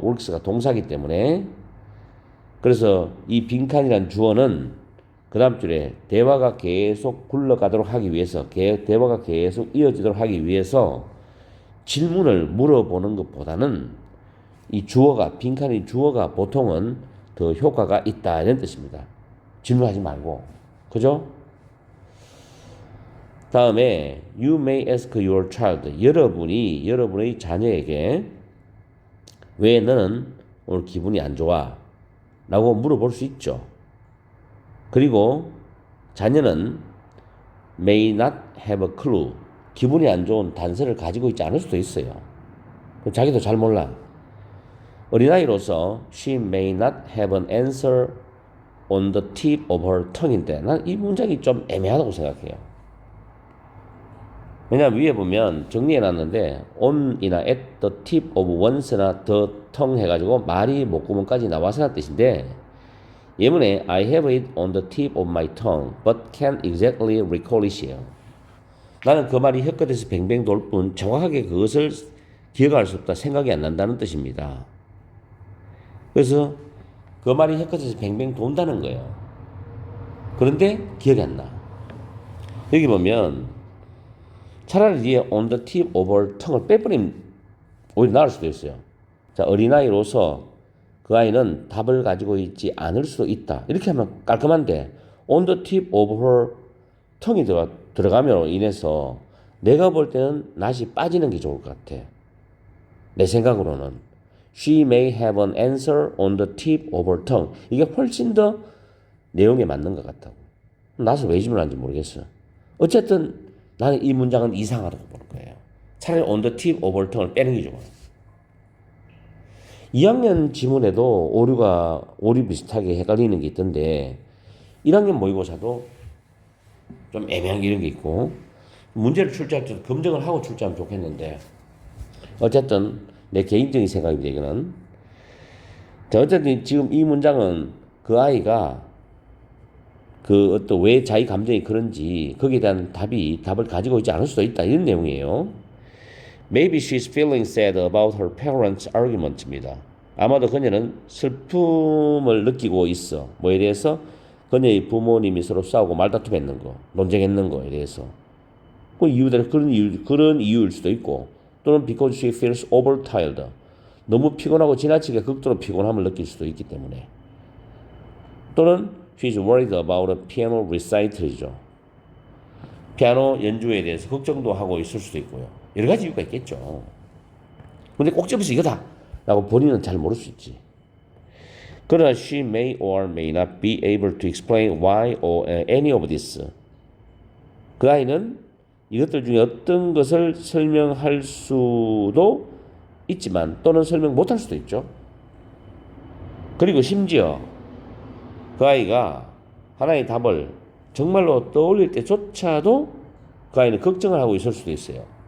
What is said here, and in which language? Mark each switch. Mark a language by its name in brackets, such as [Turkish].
[Korean] works가 동사기 때문에. 그래서 이 빈칸이란 주어는 그 다음 줄에 대화가 계속 굴러가도록 하기 위해서 대화가 계속 이어지도록 하기 위해서 질문을 물어보는 것보다는 이 주어가 빈칸인 주어가 보통은 더 효과가 있다 이런 뜻입니다. 질문하지 말고. 그죠? 다음에 [English] you may ask your child. [Korean] 여러분이 여러분의 자녀에게 왜 너는 오늘 기분이 안 좋아? 라고 물어볼 수 있죠. 그리고 자녀는 [English] may not have a clue. [Korean] 기분이 안 좋은 단서를 가지고 있지 않을 수도 있어요. 자기도 잘 몰라. [English] 어린아이로서 she may not have an answer on the tip of her tongue인데 [Korean] 난 이 문장이 좀 애매하다고 생각해요. 왜냐하면 위에 보면 정리해놨는데 [English] on이나 at the tip of one's나 the tongue [Korean] 해가지고 말이 목구멍까지 나와서라는 뜻인데 예문에 [English] I have it on the tip of my tongue but can't exactly recall it이에요. [Korean] 나는 그 말이 혀끝에서 뱅뱅 돌 뿐 정확하게 그것을 기억할 수 없다. 생각이 안 난다는 뜻입니다. 그래서 그 말이 혀끝에서 뱅뱅 돈다는 거예요. 그런데 기억이 안 나. 여기 보면 차라리 뒤에 [English] on the tip of her tongue [Korean] 을 빼버리면 오히려 나을 수도 있어요. 자, 어린아이로서 그 아이는 답을 가지고 있지 않을 수도 있다. 이렇게 하면 깔끔한데 [English] on the tip of her tongu [Korean] 이 들어감으로 인해서 내가 볼 때는 낫이 빠지는 게 좋을 것 같아. 내 생각으로는 [English] she may have an answer on the tip of her tongue. [Korean] 이게 훨씬 더 내용에 맞는 것 같다고. 낫을 왜 질문하는지 모르겠어. 어쨌든 나는 이 문장은 이상하다고 보는 거예요. 차라리 [English] on the tip of her tongue을 [Korean] 빼는 게 좋아요. 2학년 지문에도 오류 비슷하게 헷갈리는 게 있던데 1학년 모의고사도 좀 애매한 게 이런 게 있고 문제를 출제할 때 검증을 하고 출제하면 좋겠는데 어쨌든 내 개인적인 생각입니다. 이거는 자, 어쨌든 지금 이 문장은 그 아이가 그 어떤 왜 자기 감정이 그런지 거기에 대한 답을 가지고 있지 않을 수도 있다 이런 내용이에요. [English] Maybe she's feeling sad about her parents' argument입니다. [Korean] 아마도 그녀는 슬픔을 느끼고 있어. 뭐에 대해서? 그녀의 부모님이 서로 싸우고 말다툼했는 거, 논쟁했는 거에 대해서. 그 이유대로 그런 이유일 수도 있고, 또는 [English] because she feels overtired. [Korean] 너무 피곤하고 지나치게 극도로 피곤함을 느낄 수도 있기 때문에. 또는 [English] she's worried about a piano recital이죠. [Korean] 피아노 연주에 대해서 걱정도 하고 있을 수도 있고요. 여러 가지 이유가 있겠죠. 근데 꼭 집어서 이거다 라고 본인은 잘 모를 수 있지. 그러나 [English] she may or may not be able to explain why or any of this. [Korean] 그 아이는 이것들 중에 어떤 것을 설명할 수도 있지만 또는 설명 못할 수도 있죠. 그리고 심지어 그 아이가 하나의 답을 정말로 떠올릴 때조차도 그 아이는 걱정을 하고 있을 수도 있어요.